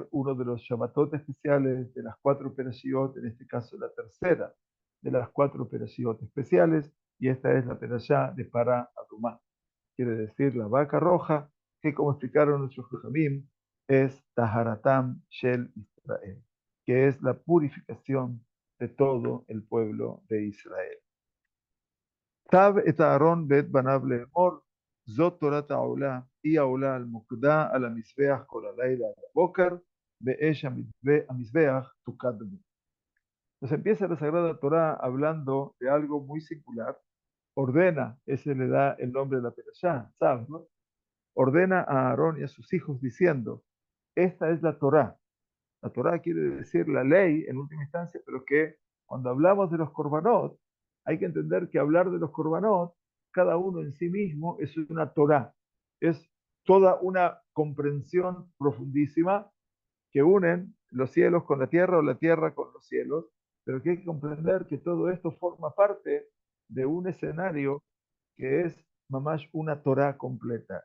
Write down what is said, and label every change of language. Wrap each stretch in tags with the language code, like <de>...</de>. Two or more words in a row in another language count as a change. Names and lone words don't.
<es>uno de los Shabbatot especiales de las cuatro perashiot, en este caso la tercera de las cuatro perashiot especiales, y esta es la perashá de</es> <he>פרה אדומה,</he> <es>quiere decir la vaca roja, que como explicaron nuestros Jajamim, es</es> <he>טהרתם של ישראל,</he> <es>que es la purificación de todo el pueblo de Israel.</es> <he>כתב את אהרון ואת בניו לאמור, זאת תורת העולה, היא העולה על מוקדה על המזבח כל הלילה עד הבוקר, באש המזבח תוקד בו.</he> <es>Nos empieza la Sagrada Torá hablando de algo muy singular. Ordena, ese le da el nombre de la Perashá, Tzav, ¿no? Ordena a Aarón y a sus hijos diciendo, esta es la Torá. La Torá quiere decir la ley en última instancia, pero que cuando hablamos de los korbanot, hay que entender que hablar de los korbanot, cada uno en sí mismo es una Torá, es toda una comprensión profundísima que unen los cielos con la tierra o la tierra con los cielos, pero que hay que comprender que todo esto forma parte de un escenario que es mamash una Torá completa.</es>